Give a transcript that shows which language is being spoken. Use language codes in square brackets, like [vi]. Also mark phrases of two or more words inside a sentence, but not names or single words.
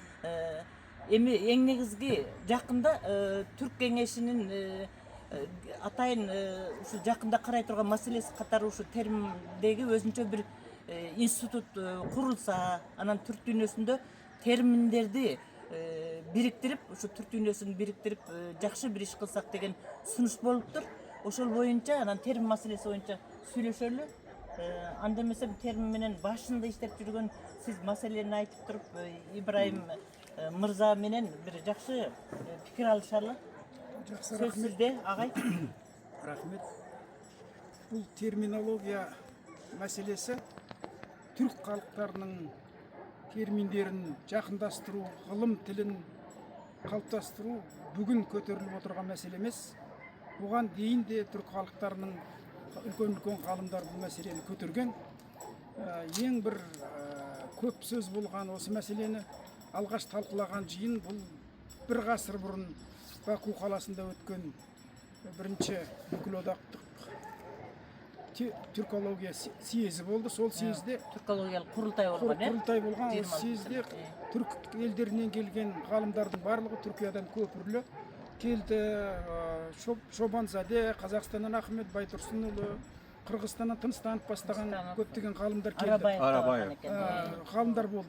[ky] Эми эң негизги жакында түрк кеңешинин атайын ушу жакында карай турган маселеси катары ушу терминдеги өзүнчө бир институт курулса, анан түрк дүйнөсүндө терминдерди бириктирип, ушу түрк дүйнөсүн бириктирип жакшы бир иш кылсак деген сунуш болуптур. Ошол боюнча анан термин маселеси боюнча сүйлөшөлү. Анда эмесе термин менен башында иштеп жүргөн сиз маселени айтып туруп, Ибрайым мырза менен бир жакшы пикир алышалы. [kk] Жақсы, [ky] Сөз рахмет. сизде, агай. [kk] Рахмет. Бұл терминология мәселесі түрк халықтарының терминдерін жақындастыру, ғылым тілін қалыптастыру бүгін көтеріліп отырған мәселе емес. Бұған дейін де түрк халықтарының үлкен ғалымдар бұл мәселені көтерген. Ең бір көп сөз болған осы мәселені алғаш талқылаған жиын бұл бір ғасыр бұрын Баку қаласында өткен бірінші бүкілодақтық түркология съезі болды. Сол съезде [ky] Түркологиялык курултай болгон, [kk] құрылтай болған. Осы съезде түрк елдерінен келген ғалымдардың барлығы Түркиядан көпірлі келді. Шобанзаде, Қазақстаннан Ахмет Байтұрсынұлы, Қырғызстаннан Тынстанов бастаған көптеген ғалымдар келді. Арабаев. Ғалымдар болды.